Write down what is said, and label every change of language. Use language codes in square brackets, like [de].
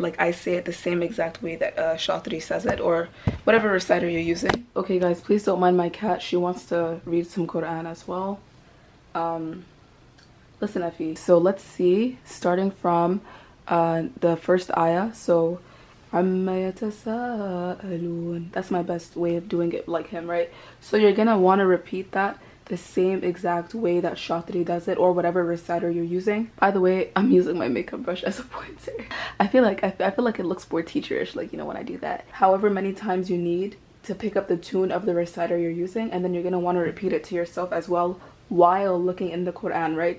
[en] Like, I say it the same exact way that Shatri says it, or whatever reciter you're using. Okay guys, please don't mind my cat. She wants to read some Quran as well. Listen, Effie. So let's see, starting from the first ayah. [ar] So, عَمَّ يَتَسَاءَلُونَ. [en] That's my best way of doing it like him, right? So you're gonna want to repeat that the same exact way that Shatri does it, or whatever reciter you're using. By the way, I'm using my makeup brush as a pointer. I feel like it looks more teacherish, like, you know, when I do that. However many times you need to pick up the tune of the reciter you're using, and then you're gonna want to repeat it to yourself as well while looking in the Quran, right?